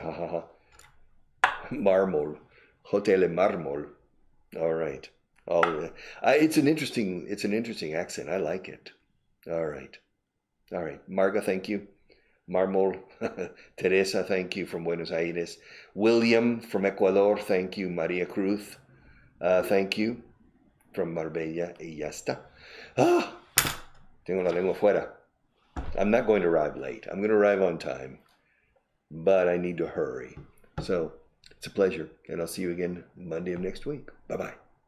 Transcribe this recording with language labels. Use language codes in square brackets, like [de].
[en] Ha ha ha. Marmol. Hotel Marmol. All right. It's an interesting accent. I like it. All right. Marga, thank you. Marmol, Teresa, thank you from Buenos Aires. William from Ecuador, thank you. Maria Cruz, thank you from Marbella. [es] Y ya está. Ah, tengo la lengua fuera. [en] I'm not going to arrive late. I'm going to arrive on time, but I need to hurry. So it's a pleasure, and I'll see you again Monday of next week. Bye-bye.